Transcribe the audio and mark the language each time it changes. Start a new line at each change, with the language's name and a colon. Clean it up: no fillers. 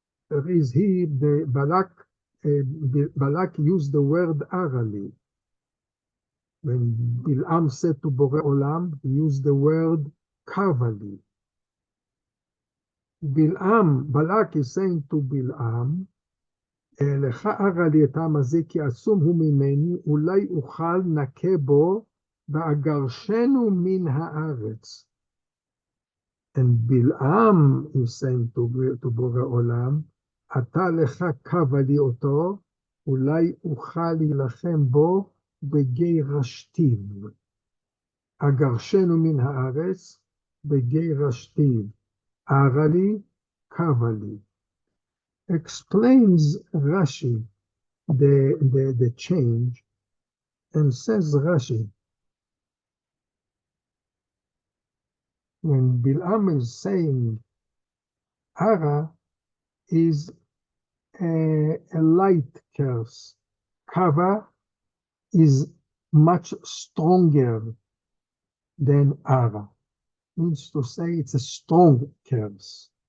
English: There is he, the Balak used the word arali. When Bilam said to Bore Olam, he used the word kavali. Balak is saying to Bilam,
Hebrew: לך ארה לי את העם הזה, כי עצום הוא ממני, אולי אוכל נקה בו, ואגרשנו מן הארץ.
English: And Bilam is saying to בורא עולם,
Hebrew: אתה לך קבה לי אותו, אולי אוכל להילחם בו בגירשתיו. אגרשנו מן הארץ בגירשתיו. ארה לי, קבה לי.
English: Explains Rashi the change, and says Rashi, when Bilam is saying Ara is a light curse, Kava is much stronger than Ara, means to say it's a strong curse.